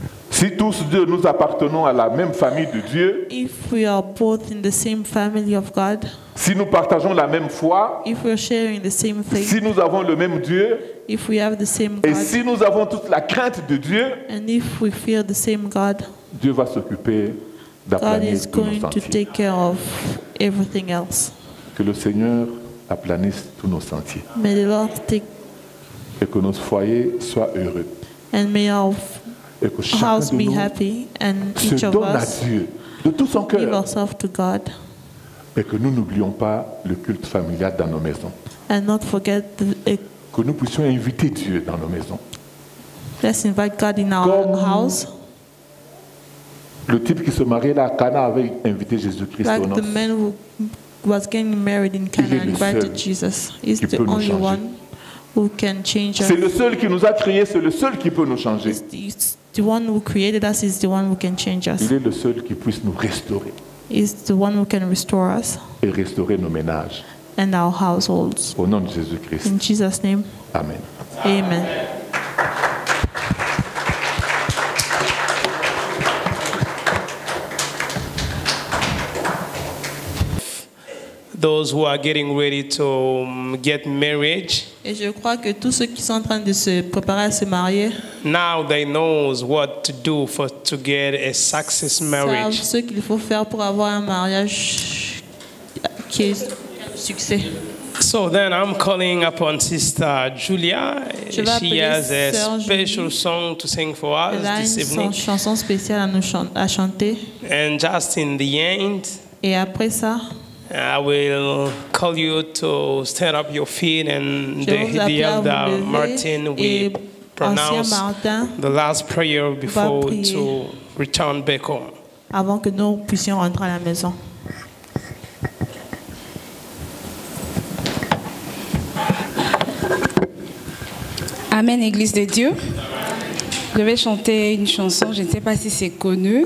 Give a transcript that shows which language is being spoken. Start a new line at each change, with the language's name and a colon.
French: Si tous deux nous appartenons à la même famille de Dieu,
English: if we are both in the same family of God,
French: si nous partageons la même foi,
English: if we are sharing the same faith,
French: si nous avons le même Dieu,
English: if we have the same God,
French: et si nous avons toute la crainte de Dieu,
English: and if we fear the same God,
French: Dieu va s'occuper d'aplanir tous nos sentiers.
English: to take care of everything else.
French: Que le Seigneur aplanisse tous nos sentiers.
English: May the Lord take
French: et que nos foyers soient heureux.
English: And may our
French: et que chacun
English: house
French: de
English: be
French: nous
English: happy and
French: se
English: each of
French: donne à
English: us
French: Dieu de tout son
English: give
French: cœur.
English: ourselves to God.
French: Et que nous n'oublions pas le culte familial dans nos maisons.
English: And not forget
French: que nous puissions inviter Dieu dans nos maisons.
English: Let's invite God in our house.
French: Le type qui se mariait là à Cana avait invité Jésus-Christ au
English: Like the man who was getting married in Cana invited Jesus. He's the only one who can change us.
French: C'est le seul qui nous a créés, c'est le seul qui peut nous changer.
English: The one who created us is the one who can change us.
French: Il est le seul qui puisse nous restaurer.
English: Is the one who can restore us.
French: Et restaurer nos ménages.
English: And our households.
French: Au nom de Jésus-Christ.
English: In Jesus' name. Amen. Amen. Those who are getting ready to get married.
French: Et je crois que tous ceux qui sont en train de se préparer à se marier.
English: Now they knows what to do to get a success marriage.
French: Savent ce qu'il faut faire pour avoir un mariage qui est succès.
English: So then I'm calling upon Sister Julia. She has a special song to sing for us this evening.
French: Une chanson spéciale à chanter.
English: And just in the end.
French: Et après ça.
English: I will call you to stand up your feet, and the elder Martin will pronounce the last prayer before to return back home.
French: Avant que nous puissions rentrer à la maison. Amen, Église de Dieu. Je vais chanter une chanson, je ne sais pas si c'est connu.